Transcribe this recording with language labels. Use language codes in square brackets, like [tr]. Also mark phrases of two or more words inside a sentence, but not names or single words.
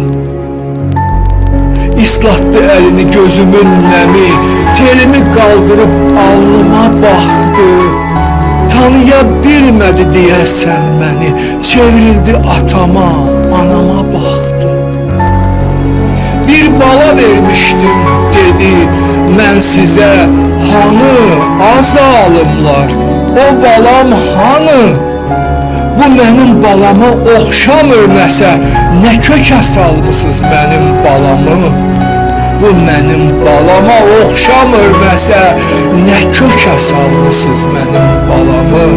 [tr] İslattı elini gözümün nemi, telimi kaldırıp alnıma baktı. Tanıya bilmedi diyesen beni, çevrildi atama, anama baktı. Bir bala vermiştim dedi, [az] mən sizə hanı az alımlar, o balam hanı? Bu mənim balama oxşamır nəsə, nə kökə salmısınız mənim balamı? Bu mənim balama oxşamır nəsə, nə kökə salmısınız mənim balamı?